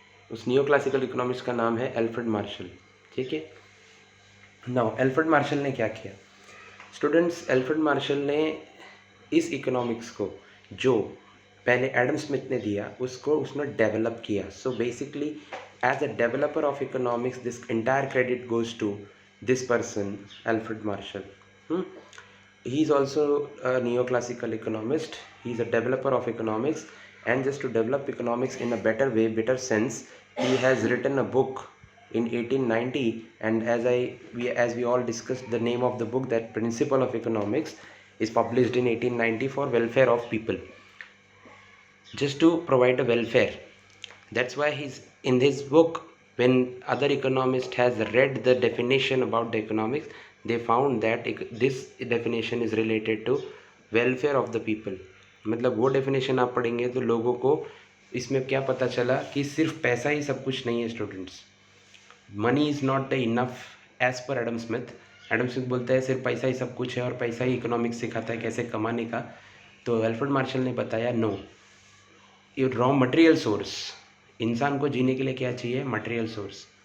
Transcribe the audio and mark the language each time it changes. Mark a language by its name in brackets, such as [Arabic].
[Hindi] उस neo classical economist का नाम है एल्फ्रेड मार्शल. ठीक है, नाउ एल्फ्रेड मार्शल ने क्या किया स्टूडेंट्स. एल्फ्रेड मार्शल ने इस इकोनॉमिक्स को जो पहले एडम स्मिथ ने दिया उसको उसने डेवलप किया. [English] So basically as a developer of economics, this entire credit goes to this person Alfred Marshall. He is also a neoclassical economist. He is a developer of economics, and just to develop economics in a better way, better sense, he has written a book in 1890, and as we all discussed the name of the book, that Principle of Economics, is published in 1890 for welfare of people, just to provide a welfare. That's why he's in this book, when other economists has read the definition about the economics, they found that this definition is related to welfare of the people. [Hindi] मतलब वो definition आप पढ़ेंगे तो लोगों को इसमें क्या पता चला कि सिर्फ पैसा ही सब कुछ नहीं है students. [English] Money is not enough as per Adam Smith. [Hindi] Adam Smith बोलता है सिर्फ पैसा ही सब कुछ है और पैसा ही इकोनॉमिक्स सिखाता है कैसे कमाने का. तो एल्फ्रेड मार्शल ने बताया नो, ये रॉ मटेरियल सोर्स, इंसान को जीने के लिए क्या चाहिए, मटेरियल सोर्स.